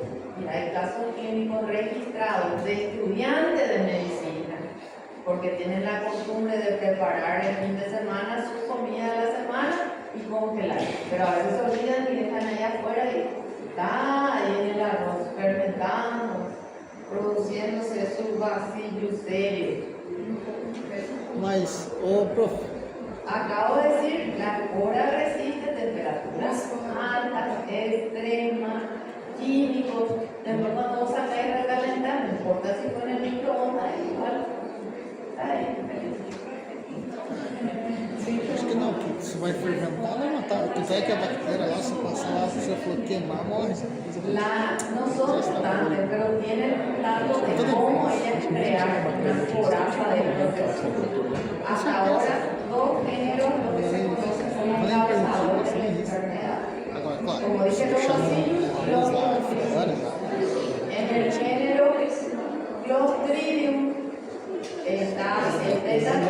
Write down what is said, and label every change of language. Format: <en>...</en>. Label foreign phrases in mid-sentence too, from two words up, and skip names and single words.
<es>Y hay casos clínicos registrados de estudiantes de medicina, porque tienen la costumbre de preparar el fin de semana su comida de la semana y congelar. Pero a veces se olvidan y dejan allá afuera y está ahí en el arroz fermentando, produciéndose sus vasillos serios.</es> <pt>Mas, ô prof,</pt> <es>Acabo de decir, la espora resiste temperaturas altas, extremas, químicos. Después cuando vos sacáis y recalentar, no importa si fue en el microondas, igual.</es> <pt>Ahí, acho que não, que se vai fermentar, vai matar. Tanto é que a bactéria lá, se passar lá, se você for queimar, morre.</pt> <es>no son constantes, pero tienen un lado de cómo ellas crean una coraza de protección. Hasta ahora, dos géneros, lo que se conocen como causadores de enfermedad.</es> <pt>Agora, claro,</pt> <es>Como dije, los vacilos y los monofilos. En el género Clostridium está el tétano,</es>